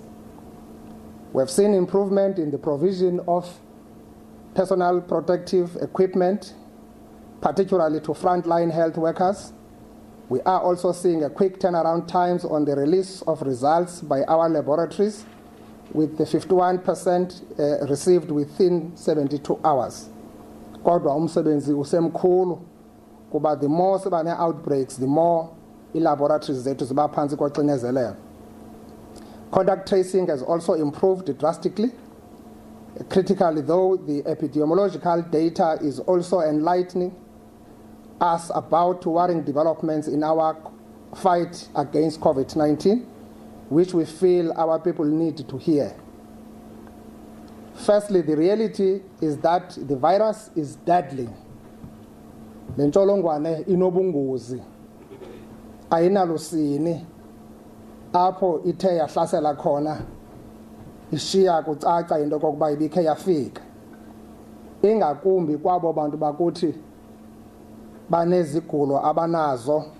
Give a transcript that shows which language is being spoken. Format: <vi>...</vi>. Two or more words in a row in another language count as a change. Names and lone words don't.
<en>We have seen improvement in the provision of personal protective equipment, particularly to frontline health workers. We are also seeing a quick turnaround times on the release of results by our laboratories, with the 51% received within 72 hours.</en> <xh>Kodwa umsebenzi usemkhulu kuba</xh> <en>the more</en> <xh>siba ne-outbreaks,</xh> <en>the more</en> <xh>i-laboratories zethu ziba phansi koxinezelelo.</xh> <en>Contact tracing has also improved drastically. Critically though, the epidemiological data is also enlightening us about worrying developments in our fight against COVID-19, which we feel our people need to hear. Firstly, the reality is that the virus is deadly.</en> <xh>Le ntsholongwane inobungozi. Ayinalusini apho ithe yahlasela khona ishiya kucaca into kokuba ibikhe yafika. Ingakumbi kwabo bantu bakuthi banezigulo abanazo.</xh>